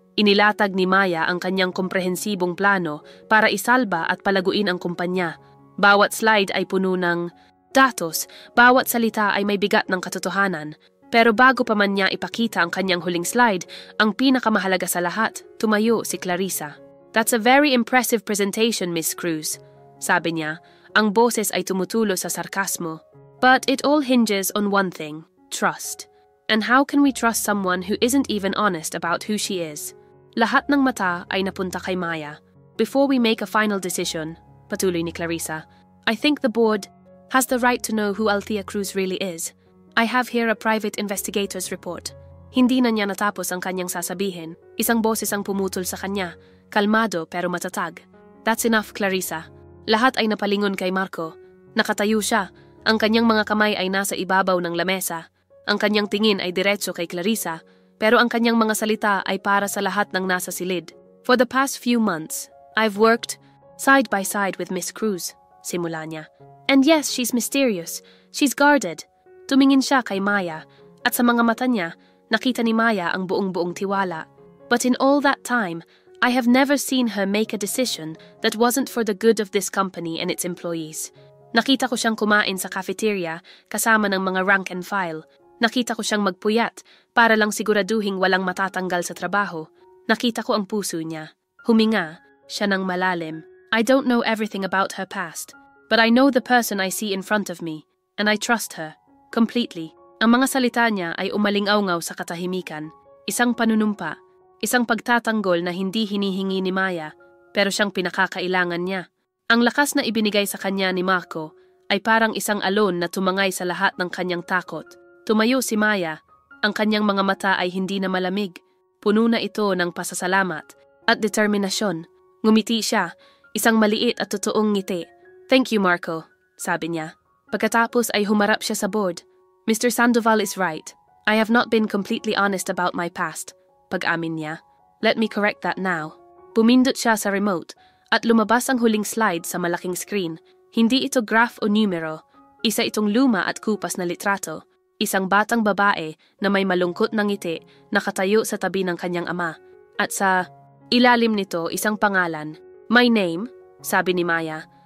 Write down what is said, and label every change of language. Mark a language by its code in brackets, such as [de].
[tl] Inilatag ni Maya ang kanyang komprehensibong plano para isalba at palaguin ang kumpanya. Bawat slide ay puno ng datos, bawat salita ay may bigat ng katotohanan. Pero bago pa man niya ipakita ang kanyang huling slide, ang pinakamahalaga sa lahat, tumayo si Clarissa. [en] That's a very impressive presentation, Miss Cruz, [tl] sabi niya. Ang boses ay tumutulo sa sarkasmo. [en] But it all hinges on one thing, trust. And how can we trust someone who isn't even honest about who she is? [tl] Lahat ng mata ay napunta kay Maya. [en] Before we make a final decision, [tl] patuloy ni Clarissa, [en] I think the board has the right to know who Althea Cruz really is. I have here a private investigator's report. [tl] Hindi na niya natapos ang kanyang sasabihin. Isang boses ang pumutol sa kanya, kalmado pero matatag. [en] That's enough, [tl] Clarissa. Lahat ay napalingon kay Marco. Nakatayo siya. Ang kanyang mga kamay ay nasa ibabaw ng lamesa. Ang kanyang tingin ay diretso kay Clarissa, pero ang kanyang mga salita ay para sa lahat ng nasa silid. [en] For the past few months, I've worked side by side with Miss Cruz, [tl] simula niya. [en] And yes, she's mysterious. She's guarded. [tl] Tumingin siya kay Maya, at sa mga mata niya, nakita ni Maya ang buong-buong tiwala. [en] But in all that time, I have never seen her make a decision that wasn't for the good of this company and its employees. [tl] Nakita ko siyang kumain sa cafeteria kasama ng mga rank and file. Nakita ko siyang magpuyat para lang siguraduhing walang matatanggal sa trabaho. Nakita ko ang puso niya. Huminga siya ng malalim. [en] I don't know everything about her past, but I know the person I see in front of me, and I trust her completely. [tl] Ang mga salita niya ay umalingaw-ngaw sa katahimikan. Isang panunumpa, isang pagtatanggol na hindi hinihingi ni Maya, pero siyang pinakakailangan niya. Ang lakas na ibinigay sa kanya ni Marco ay parang isang alon na tumangay sa lahat ng kanyang takot. Tumayo si Maya, ang kanyang mga mata ay hindi na malamig. Puno na ito ng pasasalamat at determinasyon. Ngumiti siya, isang maliit at totoong ngiti. [en] Thank you, [tl] Marco, sabi niya. Pagkatapos ay humarap siya sa board. [en] Mr. Sandoval is right. I have not been completely honest about my past. [tl] Pag-amin niya. [en] Let me correct that now. [tl] Pumindot siya sa remote at lumabas ang huling slide sa malaking screen. Hindi ito graph o numero. Isa itong luma at kupas na litrato. Isang batang babae na may malungkot na ngiti nakatayo sa tabi ng kanyang ama. At sa ilalim nito isang pangalan. [en] My name, [tl] sabi ni Maya.